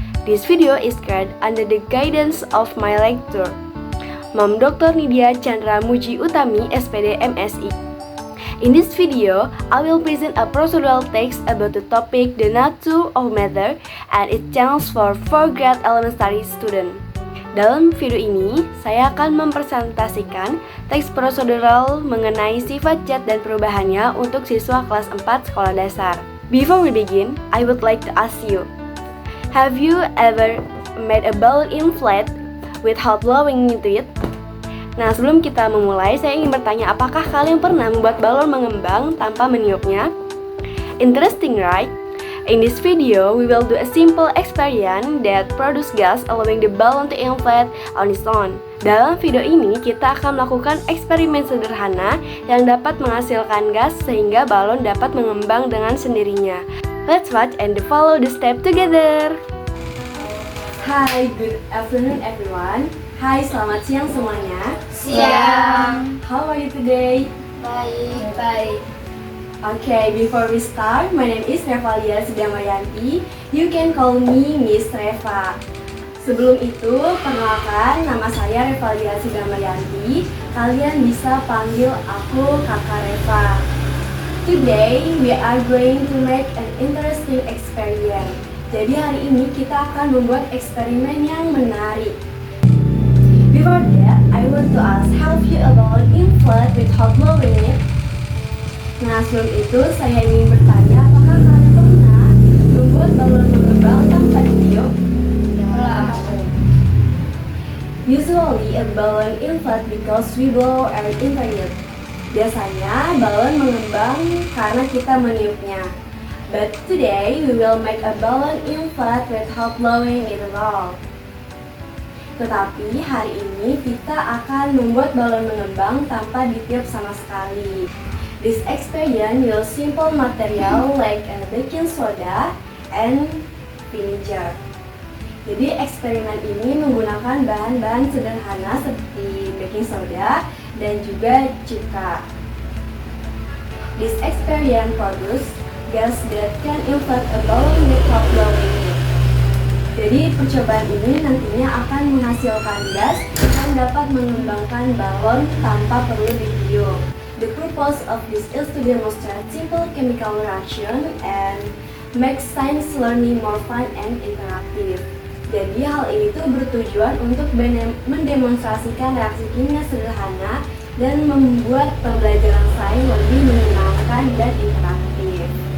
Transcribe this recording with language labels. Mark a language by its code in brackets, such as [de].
[en] This video is created under the guidance of my lecturer, Mam Dr. Nidia Chandra Muji Utami, SPD MSI. In this video, I will present a procedural text about the topic the nature of matter and its chance for 4th grade elementary student. [id] Dalam video ini, saya akan mempresentasikan teks prosedural mengenai sifat zat dan perubahannya untuk siswa kelas 4 sekolah dasar. [en] Before we begin, I would like to ask you, have you ever made a balloon inflate without blowing into it? [id] Nah, sebelum kita memulai, saya ingin bertanya, apakah kalian pernah membuat balon mengembang tanpa meniupnya? [en] Interesting, right? In this video, we will do a simple experiment that produce gas allowing the balloon to inflate on its own. [id] Dalam video ini, kita akan melakukan eksperimen sederhana yang dapat menghasilkan gas sehingga balon dapat mengembang dengan sendirinya. [en] Let's watch and follow the step together. Hi, good afternoon everyone. [id] Hai, selamat siang semuanya. Siang. [en] How are you today? [id] Baik. [en] Okay, before we start, my name is Revalia Damayanti. You can call me Miss Reva. [id] Sebelum itu, perkenalkan, nama saya Revalia Damayanti. Kalian bisa panggil aku Kakak Reva. [en] Today, we are going to make an interesting experiment. [id] Jadi hari ini kita akan membuat eksperimen yang menarik. [en] Before that, I want to ask, have you ever inflated without blowing it? [id] Nah, sebelum itu saya ingin bertanya, apakah kalian pernah membuat balon mengembang tanpa ditiup? [en] Usually, a balloon inflates because we blow air into it. [id] Biasanya, balon mengembang karena kita meniupnya. [en] But today, we will make a balloon inflate without blowing it at all. [id] Tetapi hari ini kita akan membuat balon mengembang tanpa ditiup sama sekali. [en] This experiment will simple material like a baking soda and vinegar. [id] Jadi eksperimen ini menggunakan bahan-bahan sederhana seperti baking soda dan juga cuka. [en] This experiment produce gas that can inflate a balloon without blowing it. [id] Jadi percobaan ini nantinya akan menghasilkan gas yang dapat mengembangkan balon tanpa perlu ditiup. [en] The purpose of this is to demonstrate simple chemical reaction and make science learning more fun and interactive. [id] Jadi hal ini tuh bertujuan untuk mendemonstrasikan reaksi kimia sederhana dan membuat pembelajaran sains lebih menyenangkan dan interaktif.